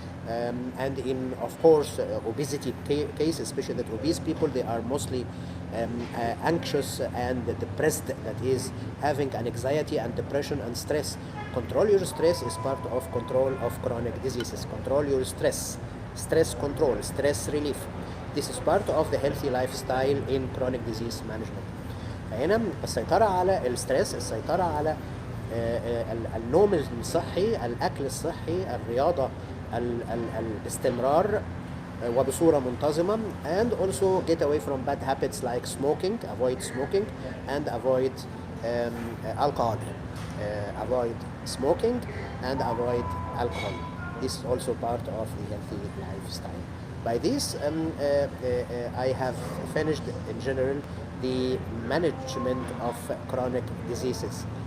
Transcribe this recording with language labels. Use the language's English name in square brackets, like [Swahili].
[English] And in, of course, obesity cases, especially that obese people, they are mostly anxious and depressed, that is having an anxiety and depression and stress. Control your stress is part of control of chronic diseases. Control your stress, stress control, stress relief. This is part of the healthy lifestyle in chronic disease management. [Arabic] فهنا السيطرة على الستريس، السيطرة على النوم الصحي، الأكل الصحي، الرياضة، الاستمرار وبصورة منتظمة. [English] And also get away from bad habits like smoking, avoid smoking, and avoid alcohol. Avoid smoking and avoid alcohol. This is also part of the healthy lifestyle. By this, I have finished in general the management of chronic diseases.